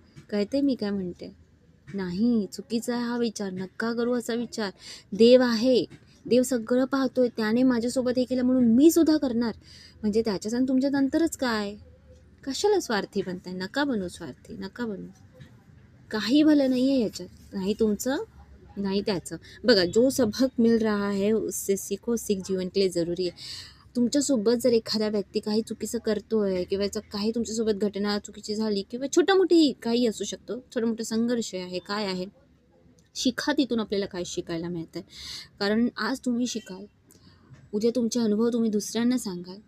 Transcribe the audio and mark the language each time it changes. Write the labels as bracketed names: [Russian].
[Marathi] कळते मी काय म्हणते. नाही, चुकीचा आहे हा विचार. नका करू असा विचार. देव आहे. देव सगळं पाहतोय. त्याने माझ्यासोबत हे केलं म्हणून मी सुद्धा करणार. म्हणजे त्याच्यात आणि तुमच्यात अंतरच काय. कशाला स्वार्थी बनताय. नका बनू स्वार्थी. नका बनू. काही भलं नाही आहे याच्यात. नाही तुमचं नाही त्याचं. बघा, [Hindi] जो सबक मिल रहा है उससे सीखो. सीख जीवन के लिए जरुरी [Marathi] आहे. तुमच्यासोबत जर एखादा व्यक्ती काही चुकीचं करतोय किंवा काही तुमच्यासोबत घटना चुकीची झाली किंवा छोटा मोठी काही असू शकतो, छोटा मोठा संघर्ष आहे, काय आहे, शिका तिथून. आपल्याला काय शिकायला मिळतंय. कारण आज तुम्ही शिकाल, उद्या तुमचे अनुभव तुम्ही दुसऱ्यांना सांगाल.